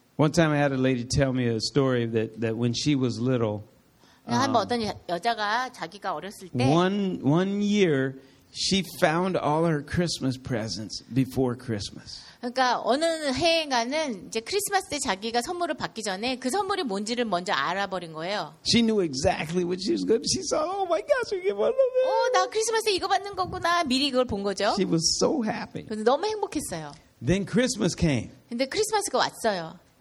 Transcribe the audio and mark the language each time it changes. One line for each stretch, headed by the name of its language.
English: One time I had a lady tell me a story that when she was little
Korean: 한 번 어떤 여자가 자기가 어렸을 때
English: 1 year She found all her Christmas presents before Christmas.
Korean: 그러니까 어느 해인가는 이제 크리스마스 때 자기가 선물을 받기 전에 그 선물이 뭔지를 먼저 알아버린 거예요.
English: She knew exactly what she was going. She saw, oh my gosh, I get one of them.
Korean: 나 크리스마스에 이거 받는 거구나. 미리 그걸 본 거죠.
English: She was so happy.
Korean: 그래서 너무 행복했어요.
English: Then Christmas came.
Korean: 근데 크리스마스가 왔어요.